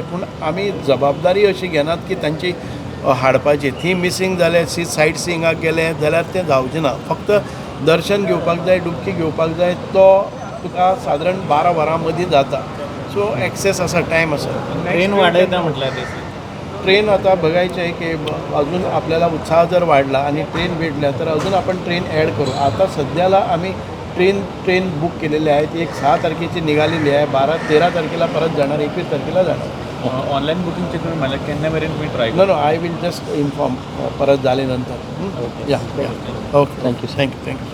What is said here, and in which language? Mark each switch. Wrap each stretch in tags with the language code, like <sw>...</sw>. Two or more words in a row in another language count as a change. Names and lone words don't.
<kok>पूण आमी जबाबदारी अशी घेनात की तांची हाडपाची. थंय मिसींग जाले, सायट सिंगाक गेले जाल्यार तें जावचें ना. फक्त दर्शन घेवपाक जाय, डुबकी घेवपाक जाय, तो तुका सादारण 12 वरां मदीं जाता. सो एक्सेस आसा, टायम आसा. ट्रेन वाडयता म्हटल्यार ते</kok> <mr>ट्रेन आता बघायचं आहे की अजून आपल्याला उत्साह जर वाढला आणि ट्रेन भेटल्या तर अजून आपण ट्रेन ॲड करू. आता सध्याला आम्ही ट्रेन बुक केलेले आहेत. एक 6 तारखेची निघालेली आहे, 12-13 तारखेला परत जाणार, 21 तारखेला जाणार.</mr> <kok>ऑनलाईन बुकिंगचे तुम्ही मला केन्ना मेरेन तुम्ही ट्राय</kok> <en>No I will just inform</en> <mr>परत झाल्यानंतर.</mr> <en>Ya okay thank you.</en>